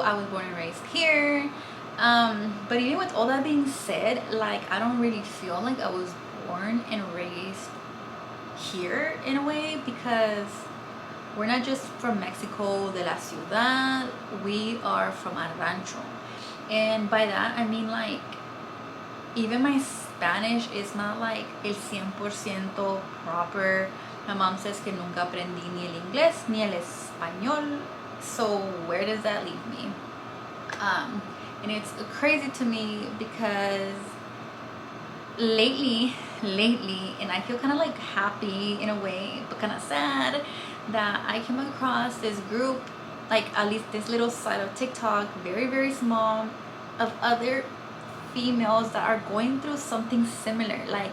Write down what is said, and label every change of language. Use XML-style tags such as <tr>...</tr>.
<en>I was born and raised here. But even with all that being said, like, I don't really feel like I was born and raised here in a way, because we're not just from Mexico</en> <es>de la ciudad,</es> <en>we are from El Rancho. And by that I mean, like, even my Spanish is not like el 100% proper. My mom says</en> <es>que nunca aprendí ni el inglés ni el español,</es> <en>so where does that leave me? And it's crazy to me because lately, and I feel kind of like happy in a way, but kind of sad, that I came across this group, like at least this little site of TikTok, very small, of other females that are going through something similar.</en>